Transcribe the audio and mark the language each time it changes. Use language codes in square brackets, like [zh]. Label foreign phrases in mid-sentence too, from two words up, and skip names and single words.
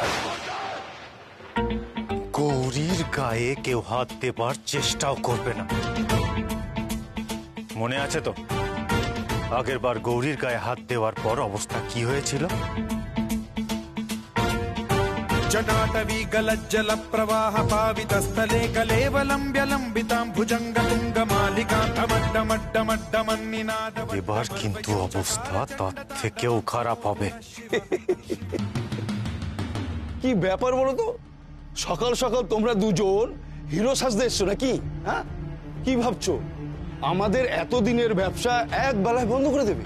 [bn] গৌরীর গায়ে কেউ হাত দেবার চেষ্টাও করবে না। মনে আছে তো আগের বার গৌরীর গায়ে হাত দেওয়ার পর অবস্থা কি হয়েছিল? [sa] जटाटवी गलज्जल प्रवाह पावितस्थले कलेवलम्ब्य लम्बितां भुजंग तुंग मालिकां डमड्डमड्डमड्डमन्निनाद। [bn] এবার কিন্তু অবস্থা তার থেকেও খারাপ হবে। কি ব্যাপার বলো তো, সকাল সকাল তোমরা দুজন হিরো সাজতে এসছো নাকি? হ্যাঁ, কি ভাবছো আমাদের এতদিনের ব্যবসা এক বেলায় বন্ধ করে দেবে?